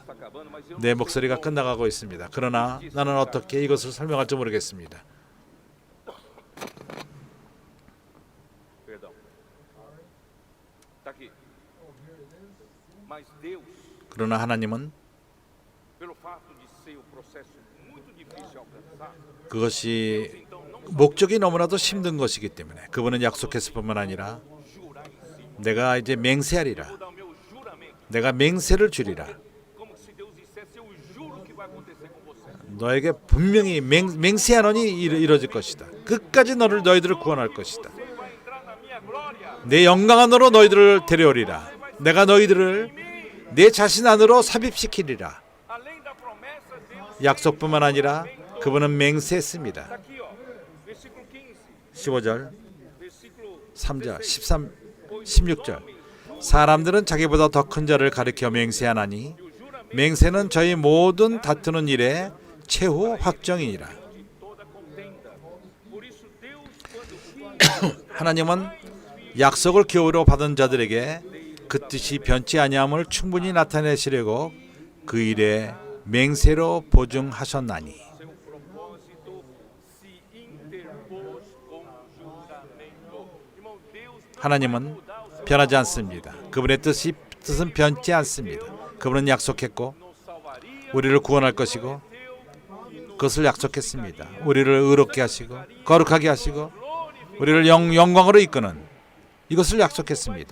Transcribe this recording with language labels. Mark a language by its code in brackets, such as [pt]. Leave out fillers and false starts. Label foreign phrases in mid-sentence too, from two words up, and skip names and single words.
[ko] 내 목소리가 끝나가고 있습니다. 그러나 나는 어떻게 이것을 설명할지 모르겠습니다. 그러나 하나님은 [pt] processo muito difícil alcançar, [ko] 그것이 목적이 너무나도 힘든 것이기 때문에 그분은 약속했을 뿐만 아니라 [pt] jurar em cima. [ko] 내가 이제 맹세하리라. [pt] Vou dar o meu juramento, [ko] 내가 맹세를 주리라. [pt] como se Deus dissesse, eu juro que vai acontecer com você. [ko] 너에게 분명히 맹세하노니 이루어질 것이다. 끝까지 너희들을 구원할 것이다. [pt] Você vai entrar na minha glória. [ko] 내 영광 안으로 너희들을 데려오리라. 내가 너희들을 내 자신 안으로 삽입시키리라. [pt] Além da promessa, Deus [ko] 약속뿐만 아니라 그분은 [pt] está [ko] 맹세했습니다. [pt] aqui, ó, versículo 15, [ko] 15절, [pt] versículo [ko] 3절, 16. 13, 16절. 사람들은 자기보다 더 큰 자를 가리켜 맹세하나니 맹세는 저희 모든 다투는 일에 최후 확정이니라. [pt] De toda contenda. Por isso Deus, quando [ko] 하나님은 약속을 기업으로 받은 자들에게 그 뜻이 변치 아니함을 충분히 나타내시려고 그 일에 맹세로 보증하셨나니. [pt] seu propósito se interpôs com juramento. Irmão, Deus não [ko] 하나님은 [pt] vai mudar o seu [ko] 변하지 않습니다. 그분의 뜻은 변치 않습니다. 그분은 약속했고 [pt] nos salvaria, [ko] 우리를 구원할 것이고 그것을 약속했습니다. 우리를 의롭게 하시고 거룩하게 하시고 우리를 영광으로 이끄는 이것을 약속했습니다.